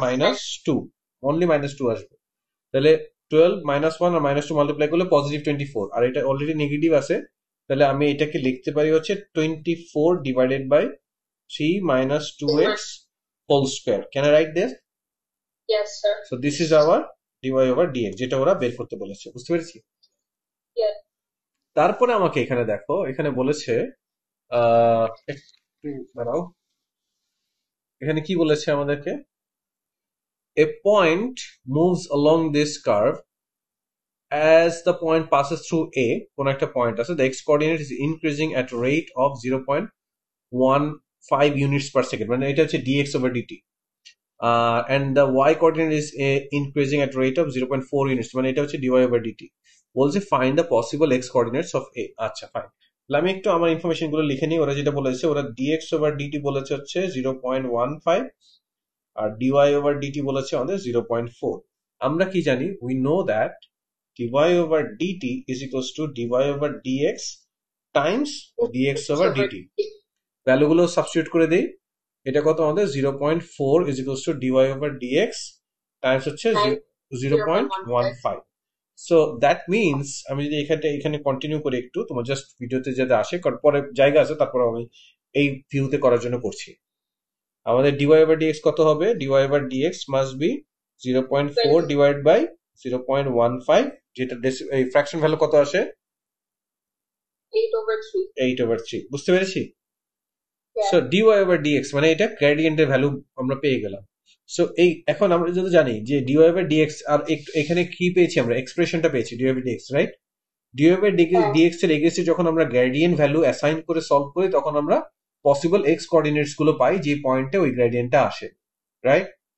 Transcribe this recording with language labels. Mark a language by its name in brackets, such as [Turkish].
[Bangla] Minus 2, only minus 2 আসবে। তাহলে 12 minus 1 আর minus 2 multiply করলে পজিটিভ 24, আর এটা অলরেডি নেগেটিভ আছে, তাহলে আমি এটাকে লিখতে পারি হচ্ছে 24 divided by 3 [English] minus 2x whole square. Can I write this? Yes sir. So this is our dy over dx, [Bangla] যেটা ওরা বের করতে বলেছে। বুঝতে পেরেছি? [English] Yes. [Bangla] তারপরে আমাকে এখানে দেখো, এখানে বলেছে একটু দাঁড়াও, এখানে কি বলেছে আমাদেরকে? [English] a point moves along this curve as the point passes through A, [Bangla] কোন একটা point আছে, [English] the x coordinate is increasing at a rate of 0.15 units per second, [Bangla] মানে এটা হচ্ছে [English] dx over dt, and the y coordinate is increasing at a rate of 0.4 units, মানে এটা হচ্ছে dy over dt. [Bangla] বলছে [English] find the possible x coordinates of A. [Bangla] আচ্ছা fine, আমি একটু আমার ইনফরমেশন গুলো লিখে নিই। ওরা যেটা বলেছে, ওরা dx over dt বলেছে হচ্ছে 0.15 আর dy over dt বলেছে আমাদের 0.4। আমরা কি জানি, [English] we know that dy over dt is equals to dy over dx times dx over dt। [Bangla] ভ্যালুগুলো substitute করে দেই, এটা কত আমাদের [English] 0.4 is equals to dy over dx times [Bangla] হচ্ছে 0.15। সো দ্যাট মিনস আমি যদি এখানে কন্টিনিউ করি একটু, তোমার জাস্ট ভিডিওতে যাতে আসে, কারণ পরে জায়গা আছে, তারপর আমি এই ভিউতে করার জন্য করছি। আমাদের [English] dy over dx কত হবে, dy over dx must be 0.4 divided by 0.15, [Bangla] যেটা এই ফ্র্যাকশন ভ্যালু কত আসে, 8/3। বুঝতে পেরেছি? সো dy over dx মানে এটা গ্রেডিয়েন্টের ভ্যালু আমরা পেয়ে গেলাম। সো এই এখন আমরা যদি জানি যে dy over dx, আর এখানে কি পেয়েছি আমরা, এক্সপ্রেশনটা পেয়েছি dy over dx, right? dy over dx এর এগেইনস্টে যখন আমরা গ্রেডিয়েন্ট ভ্যালু অ্যাসাইন করে সলভ করি, তখন আমরা পসিবল এক্স কোঅর্ডিনেটস গুলো পাই যে পয়েন্টে ওই গ্রেডিয়েন্টটা আসে, রাইট?